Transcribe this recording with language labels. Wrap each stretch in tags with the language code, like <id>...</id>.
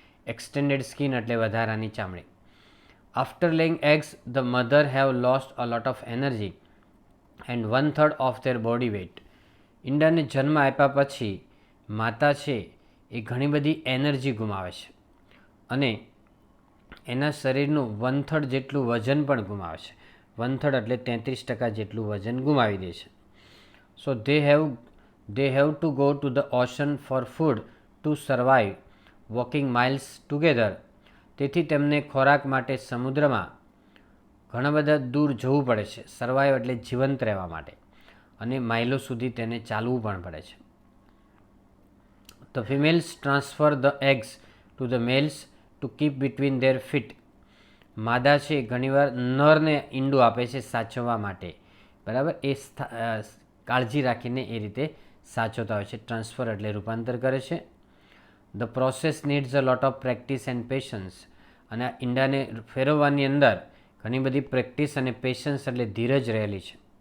<gu>Extended skin એટલે વધારાની ચામડી.</gu> <en>After laying eggs the mother have lost a lot of energy and 1/3 of their body weight.</en> <gu>ઈંડાને જન્મ આપ્યા પછી માતા છે એ ઘણી બધી એનર્જી ગુમાવે છે અને એના શરીરનું 1/3 જેટલું વજન પણ ગુમાવે છે. 1/3 એટલે 33% જેટલું વજન ગુમાવી દે છે.</gu> <en>So they have to go to the ocean for food to survive, walking miles together.</en> <gu>તેથી તેમને ખોરાક માટે સમુદ્રમાં ઘણા બધા દૂર જવું પડે છે. સર્વાઈવ એટલે જીવંત રહેવા માટે, અને માઇલો સુધી તેને ચાલવું પણ પડે છે.</gu> <en>The females transfer the eggs to the males to keep between their feet.</en> <gu>માદા છે ઘણીવાર નરને ઈંડું આપે છે સાચવવા માટે. બરાબર. એ કાળજી રાખીને એ રીતે સાચવતા હોય છે. ટ્રાન્સફર એટલે રૂપાંતર કરે છે.</gu> <en>the process needs a lot of practice and patience,</en> <gu>અને આ ઈંડાને ફેરવવાની અંદર ઘણી બધી પ્રેક્ટિસ અને પેશન્સ એટલે ધીરજ રહેલી છે.</gu>